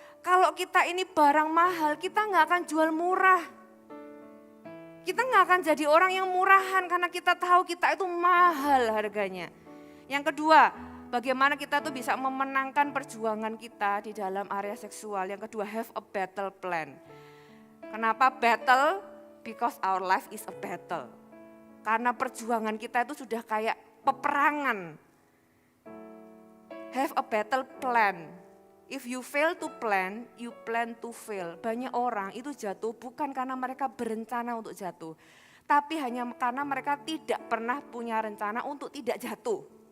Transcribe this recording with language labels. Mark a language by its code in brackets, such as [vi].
[id] Kalau kita ini barang mahal, kita nggak akan jual murah. Kita nggak akan jadi orang yang murahan karena kita tahu kita itu mahal harganya. Yang kedua, bagaimana kita tuh bisa memenangkan perjuangan kita di dalam area seksual. Yang kedua, [en] have a battle plan. [id] Kenapa battle? [en] Because our life is a battle. [id] Karena perjuangan kita itu sudah kayak peperangan. [en] Have a battle plan. If you fail to plan, you plan to fail. [id] Banyak orang itu jatuh bukan karena mereka berencana untuk jatuh. Tapi hanya karena mereka tidak pernah punya rencana untuk tidak jatuh.